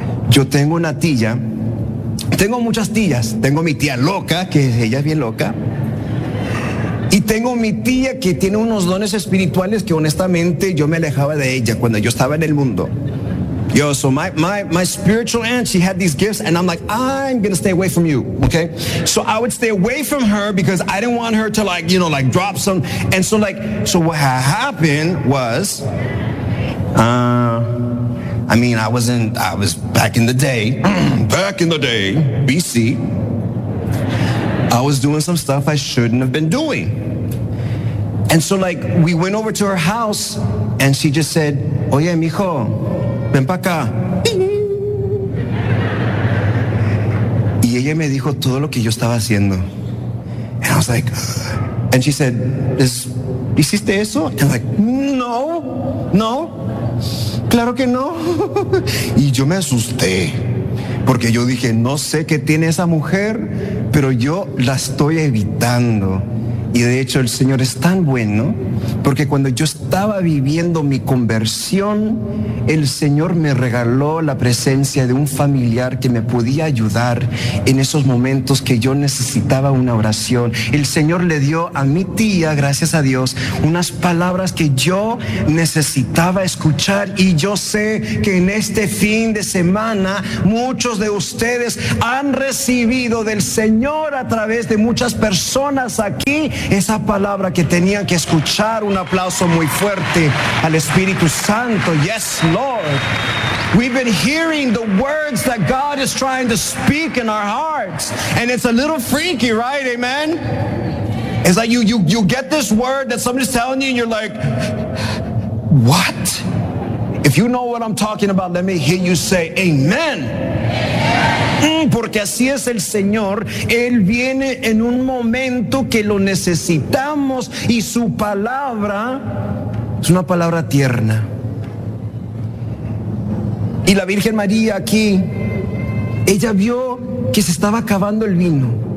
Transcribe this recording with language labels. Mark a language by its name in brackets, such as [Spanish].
[Spanish] Yo tengo una tía, tengo muchas tías. Tengo mi tía loca, que ella es bien loca. Y tengo mi tía que tiene unos dones espirituales que honestamente yo me alejaba de ella cuando yo estaba en el mundo. [English] Yo, so my spiritual aunt, she had these gifts, and I'm like, I'm gonna stay away from you, okay? So I would stay away from her because I didn't want her to, like, you know, like, drop some. And so, like, so what happened was, I was back in the day, BC, I was doing some stuff I shouldn't have been doing. And so, like, we went over to her house, and she just said, [Spanish] oye, mijo, ven para acá. Y ella me dijo todo lo que yo estaba haciendo. [English] And I was like, and she said, [Spanish] ¿hiciste eso? [English] And I was like, [Spanish] no, claro que no. Y yo me asusté, porque yo dije, no sé qué tiene esa mujer, pero yo la estoy evitando. Y de hecho el Señor es tan bueno, porque cuando yo estaba viviendo mi conversión, el Señor me regaló la presencia de un familiar que me podía ayudar en esos momentos que yo necesitaba una oración. El Señor le dio a mi tía, gracias a Dios, unas palabras que yo necesitaba escuchar. Y yo sé que en este fin de semana muchos de ustedes han recibido del Señor a través de muchas personas aquí esa palabra que tenían que escuchar. Un aplauso muy fuerte al Espíritu Santo. [English] Yes, Lord. We've been hearing the words that God is trying to speak in our hearts. And it's a little freaky, right? Amen? It's like you get this word that somebody's telling you and you're like, what? If you know what I'm talking about, let me hear you say amen. [Spanish] Porque así es el Señor. Él viene en un momento que lo necesitamos y su palabra es una palabra tierna. Y la Virgen María aquí, ella vio que se estaba acabando el vino.